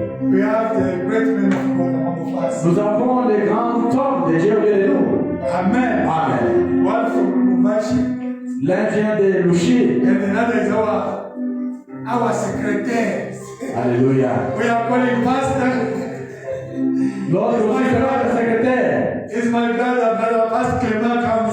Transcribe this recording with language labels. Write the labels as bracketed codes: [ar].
[en] We have the great men of God among us. [fr] Nous avons les grands hommes de Dieu au milieu de nous. Amen. Amen. [en] One from Lubumbashi, [fr] L'un vient de Lushi. [en] and another is our secretary. Alléluia. We are calling Pastor. [fr] L'autre aussi sera le secrétaire. [en] Is my brother Pastor Clement comes